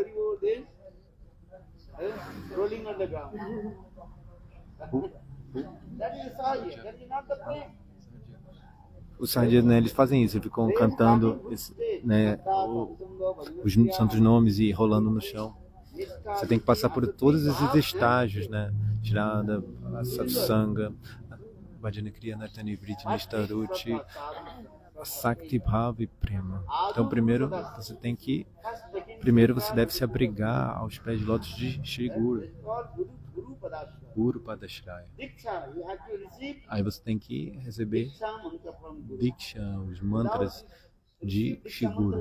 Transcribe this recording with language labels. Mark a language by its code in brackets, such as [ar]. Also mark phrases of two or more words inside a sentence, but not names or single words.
[pt] Os sardias, né, eles fazem isso, eles ficam cantando, né, os santos nomes e rolando no chão. Você tem que passar por todos esses estágios, né? [sa] Tirada, satsanga, bhajana kriya, nartani, vriti, nishtaruchi, sakti bhava e prema. [pt] Então primeiro você deve se abrigar aos pés de lótus de Shri Guru, [sa] Guru Padashraya. [pt] Aí você tem que receber Diksha, os mantras de Shri Guru.